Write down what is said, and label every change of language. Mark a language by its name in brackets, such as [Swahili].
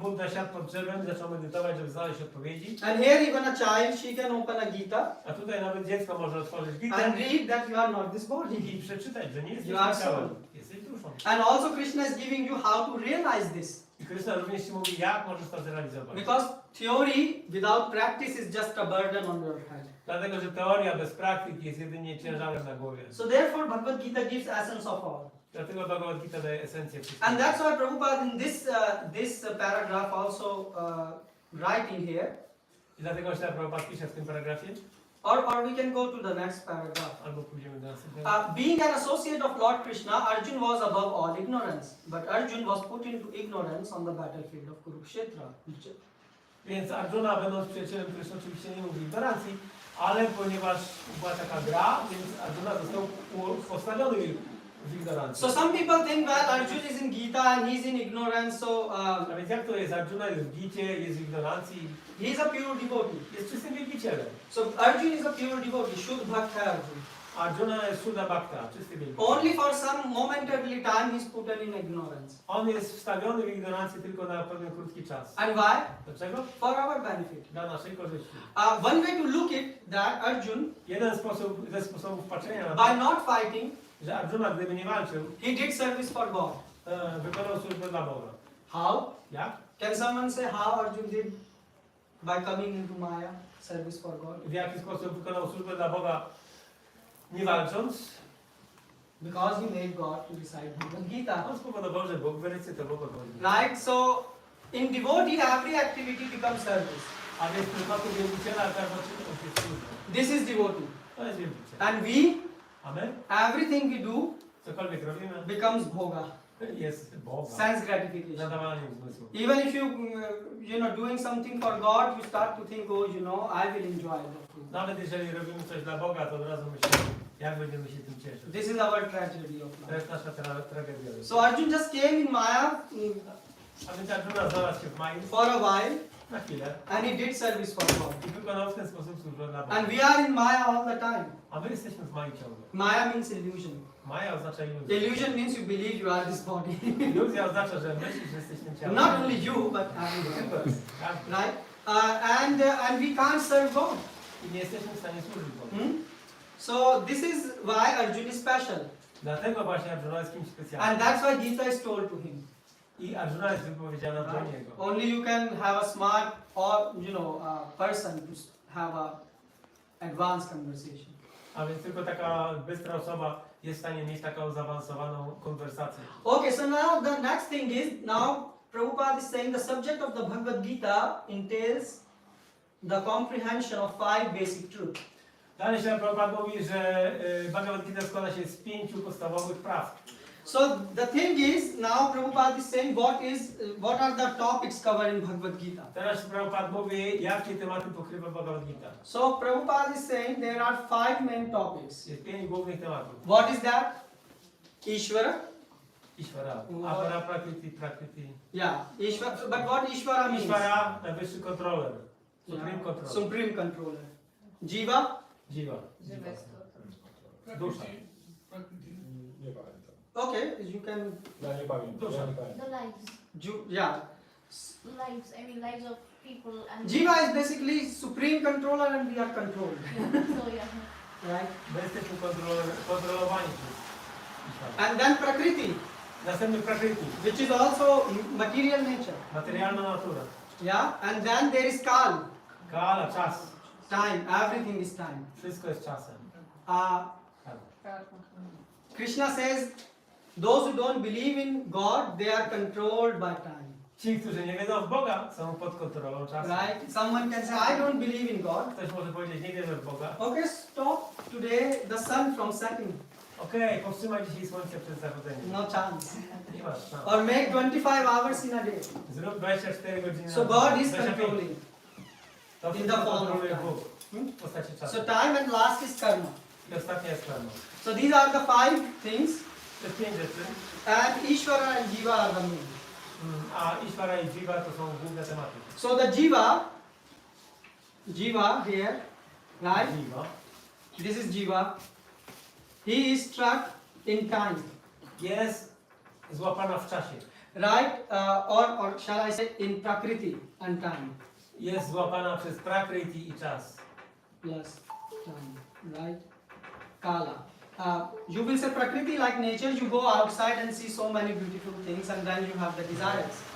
[Polish] Buddha siadł pod drzewem, zaczął medytować, żeby znaleźć odpowiedzi. [English] And here even a child, she can open a Gita [Polish] A tutaj nawet dziecko może otworzyć Gitę [English] and read that you are not this body. [Polish] i przeczytać, że nie jesteś [English] You are [Polish] ciałem, [English] soul. [Polish] jesteś duszą. [English] And also Krishna is giving you how to realize this. [Polish] I Krishna również Ci mówi, jak możesz to zrealizować. [English] Because theory without practice is just a burden on your head. [Polish] Dlatego, że teoria bez praktyki jest jedynie ciężarem na głowie. [English] So therefore Bhagavad Gita gives essence of all. [Polish] Dlatego Bhagavad Gita daje esencję wszystkiego. [English] And that's why Prabhupada in this paragraph also writing here. [Polish] I dlatego się Prabhupada pisze w tym paragrafie. [English] Or we can go to the next paragraph. [Polish] Albo pójdziemy do następnego. [English] Being an associate of Lord Krishna, Arjun was above all ignorance. But Arjun was put into ignorance on the battlefield of Kurukshetra. [Polish] Więc Arjuna, będąc przyjacielem Krishna, oczywiście nie mówi ignorancji, ale ponieważ była taka gra, więc Arjuna został postawiony w ignorancji. [English] So some people think that Arjun is in Gita and he's in ignorance, so [Polish] A więc jak to jest? Arjuna jest w Gicie, jest w ignorancji, [English] he is a pure devotee. [Polish] jest czystym wielbicielem. [English] So Arjun is a pure devotee, Shuddha Bhakta Arjun. [Polish] Arjuna jest Shuddha Bhakta, czysty wielbiciel. [English] Only for some momentarily time he is put in ignorance. [Polish] On jest wstawiony w ignorancję tylko na pewien krótki czas. [English] And why? [Polish] Dlaczego? [English] For our benefit. [Polish] Dla naszej korzyści. [English] One way to look it that Arjun, [Polish] Jeden sposób, ze sposobów patrzenia na [English] by [Polish] to, [English] not fighting, [Polish] że Arjuna, gdyby nie walczył, [English] he did service for God. [Polish] wykonał służbę dla Boga. [English] How? [Polish] Jak? [English] Can someone say how Arjun did by coming into Maya, service for God? [Polish] W jaki sposób wykonał służbę dla Boga, nie walcząc? [English] Because he made God to recite Bhagavad Gita. [Polish] On spowodował, że Bóg wyrecytował Bhagavad. [English] Right? So in devotee, every activity becomes service. [Polish] A więc w przypadku wielbiciela każda czynność jest służbą. [English] This is devotee. [Polish] To jest wielbiciel. [English] And we, [Polish] A my? [English] everything we do [Polish] Cokolwiek robimy, [English] becomes bhoga, [Polish] jest Boga. [English] sense gratification. [Polish] Zadawaniem zmysłu. [English] Even if you doing something for God, you start to think, oh, I will enjoy that too. [Polish] Nawet jeżeli robimy coś dla Boga, to od razu myślimy, jak będziemy się tym cieszyć. [English] This is our tragedy of [Polish] To [English] life. [Polish] jest nasza tragedia. [English] So Arjun just came in Maya [Polish] A więc Arjuna znalazł się w Mai [English] for a while [Polish] na chwilę [English] and he did service for God. [Polish] i wykonał w ten sposób służbę dla Boga. [English] And we are in Maya all the time. [Polish] A my jesteśmy w Mai ciągle. [English] Maya means illusion. [Polish] Maja oznacza iluzję. [English] Illusion means you believe you are this body. [Polish] Iluzja oznacza, że myślisz, że jesteś tym ciałem. [English] Not only you, but everyone. [Polish] Tak? [English] Right? And we can't serve God. [Polish] I nie jesteśmy w stanie służyć Bogu. [English] So this is why Arjun is special. [Polish] Dlatego właśnie Arjuna jest kimś specjalnym. [English] And that's why Gita is told to him. [Polish] I Arjuna jest wypowiedziana do niego. [English] Only you can have a smart or person to have a advanced conversation. [Polish] A więc tylko taka bystra osoba jest w stanie mieć taką zaawansowaną konwersację. [English] Okay, so now the next thing is, now Prabhupada is saying the subject of the Bhagavad Gita entails the comprehension of 5 basic truths. [Polish] Dalej się Prabhupada mówi, że Bhagavad Gita składa się z 5 podstawowych praw. [English] So the thing is, now Prabhupada is saying what are the topics covered in Bhagavad Gita. [Polish] Teraz Prabhupada mówi, jakie tematy pokrywa Bhagavad Gita. [English] So Prabhupada is saying there are 5 main topics. [Polish] Jest 5 głównych tematów. [English] What is that? Ishvara. [Polish] Ishvara. [English] What? [Sanskrit] Apara, prakriti. [English] Yeah, Ishvara. But what Ishvara means? [Polish] Ishvara, najwyższy kontroler. [English] Supreme Yeah. controller. Supreme controller. Jiva. [Polish] Jiva. Dusza. Nie pamiętam. [English] Okay, you can. [Polish] Ja nie pamiętam. Ja nie pamiętam. [English] The lives. Yeah. Lives, I mean lives of people and Jiva is basically supreme controller and we are controlled. so yeah. Right? [Polish] My jesteśmy kontrolowani przez Ishvara. [English] And then Prakriti, [Polish] Następny prakriti. [English] which is also material nature. [Polish] Materialna natura. [English] Yeah? And then there is Kal, [Polish] Kala, czas. [English] time, everything is time. [Polish] Wszystko jest czasem. [English] Krishna says, those who don't believe in God, they are controlled by time. [Polish] Ci, którzy nie wierzą w Boga, są pod kontrolą czasu. [English] Right? Someone can say, I don't believe in God. [Polish] Ktoś może powiedzieć, nie wierzę w Boga. [English] Okay, stop today the sun from setting. [Polish] Okej, powstrzymaj dzisiaj słońce przed zachodzeniem. [English] No chance. [Polish] Nie masz szans. [English] Or make 25 hours in a day. [Polish] Zrób 24 godziny [English] So [Polish] na [English] God [Polish] dobę. [English] is [Polish] 25. [English] controlling. [Polish] To [English] in [Polish] wszystko [English] the form of [Polish] kontroluje [English] time. [Polish] Bóg w postaci czasu. [English] So time and last is karma. [Polish] I ostatnia jest karma. [English] So these are the 5 things. [Polish] To jest 5 rzeczy. [English] And Ishvara and Jiva are the main. [Polish] A Ishvara i Jiva to są główne tematy. [English] So the Jiva here right? [Polish] Jiva. [English] This is Jiva. He is struck in time, [Polish] Jest złapana w czasie. [English] right? Or shall I say in Prakriti and time. [Polish] Jest złapana przez Prakriti i czas. [English] Plus time, right? Kala. You will say Prakriti like nature, you go outside and see so many beautiful things and then you have the desires.